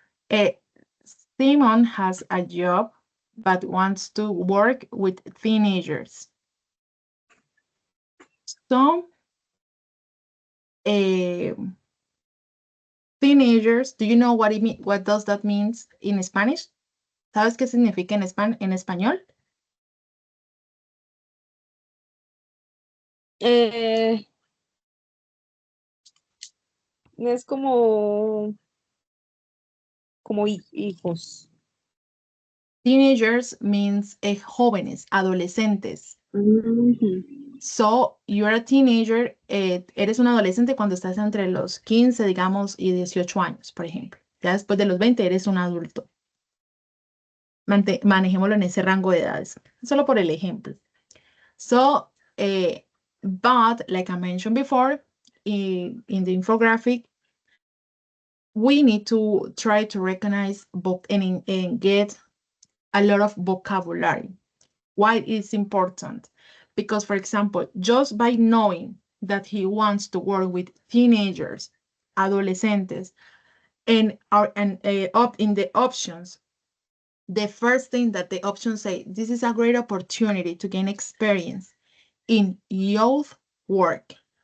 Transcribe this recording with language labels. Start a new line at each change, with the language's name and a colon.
English: Uh, Simon has a job but wants to work with teenagers. So, teenagers, do you know what it mean? What does that mean in Spanish?
Spanish: ¿Sabes qué significa en español? Es como como hijos.
English: Teenagers means
Spanish: jóvenes, adolescentes.
English: So, you're a teenager,
Spanish: eres un adolescente cuando estás entre los 15, digamos, y 18 años, por ejemplo. Ya después de los 20 eres un adulto. Manejémoslo en ese rango de edades, solo por el ejemplo.
English: So, but like I mentioned before, in the infographic, we need to try to recognize and get a lot of vocabulary. Why it's important? Because, for example, just by knowing that he wants to work with teenagers, adolescentes, and up in the options, the first thing that the options say, this is a great opportunity to gain experience in youth work.